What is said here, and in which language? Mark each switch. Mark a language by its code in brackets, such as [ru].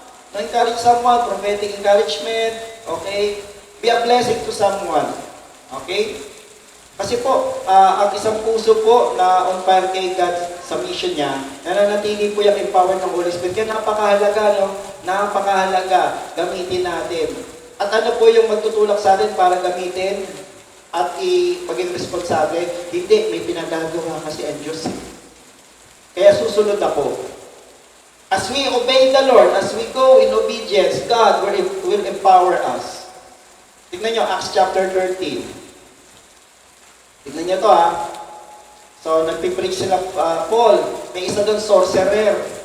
[en] Encourage someone, prophetic encouragement, okay? Be a blessing to someone, okay? [tl] Kasi po, ang isang puso po na on fire kay God sa mission niya, nananatili po yung empower ng Holy Spirit. Kaya napakahalaga, Napakahalaga, gamitin natin. At ano po yung magtutulak sa atin para gamitin at maging responsable? Hindi, may pinagagawa kasi ang Diyos. Kaya susunod ako. [en] As we obey the Lord, as we go in obedience, God will empower us. [tl] Tignan nyo, Acts chapter 13. Tignan nyo to So, nagpipreach sila, Paul, may isa doon sorcerer.